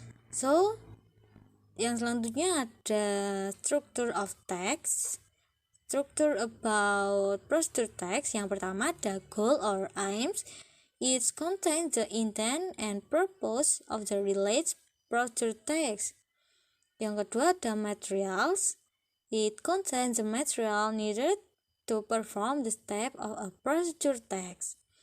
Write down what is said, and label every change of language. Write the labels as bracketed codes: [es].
[id] So, yang selanjutnya ada structure of text. [en] Structure about procedure text. [id] Yang pertama ada [en] goal or aims. It contains the intent and purpose of the related procedure text. [id] Yang kedua ada materials. [en] It contains the material needed to perform the step of a procedure text.